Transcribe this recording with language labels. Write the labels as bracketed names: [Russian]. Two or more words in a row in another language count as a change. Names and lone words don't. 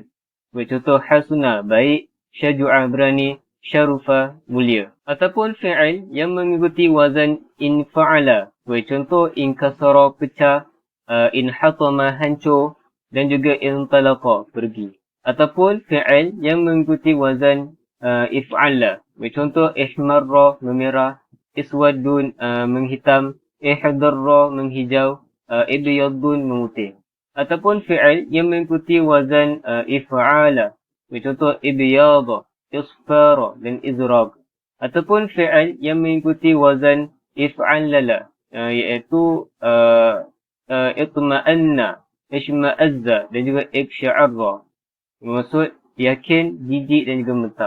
[Malay] Sebagai contoh hasuna, baik, syaju'a, berani, syarufa, mulia. Ataupun fi'al yang mengikuti wazan infa'ala, sebagai contoh inkasara, pecah, inhatama, hancur, dan juga intalaqa, pergi. Ataupun fi'al yang mengikuti wazan if'ala, sebagai contoh ihmarra, memerah, iswadun, menghitam, ihdarra, menghijau, ibyadun, memutih. Ataupun fi'al yang mengikuti wazan if'ala, sebagai contoh ibyadha, isfara dan izraq. Ataupun fi'al yang mengikuti wazan if'alala, iaitu itma'anna, ishma'azza dan juga iksya'arra, bermaksud yakin, jijik dan juga mentak.